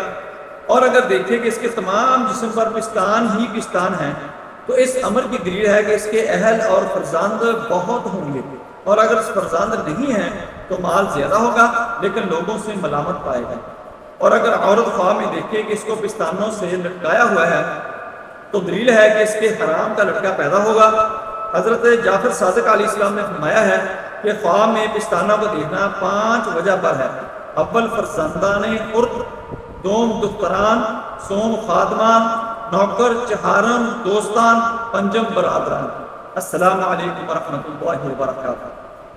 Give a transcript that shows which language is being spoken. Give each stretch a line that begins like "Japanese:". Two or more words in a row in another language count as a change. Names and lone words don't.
Urdu: اور اگر دیکھے کہ اس کے تمام جسم پر پستان ہی پستان ہیں تو اس امر کی دلیل ہے کہ اس کے اہل اور فرزند بہت ہوں گے، اور اگر فرزند نہیں ہیں تو مال زیادہ ہوگا لیکن لوگوں سے ملامت پائے گا۔ اور اگر عورت خواب میں دیکھے کہ اس کو پستانوں سے لٹکایا ہوا ہے تو دلیل ہے کہ اس کے حرام کا لڑکا پیدا ہوگا۔ حضرت جعفر صادق علیہ السلام نے فرمایا ہے کہ خواب میں پستانوں کو دیکھنا 5 وجہ پر ہے:
Persian: اول فرزندان عرد، دوم دختران، سوم خادمان، نوکر چہارم دوستان، پنجم برادران۔
Arabic: السلام علیکم ورحمۃ اللہ وبرکاتہ۔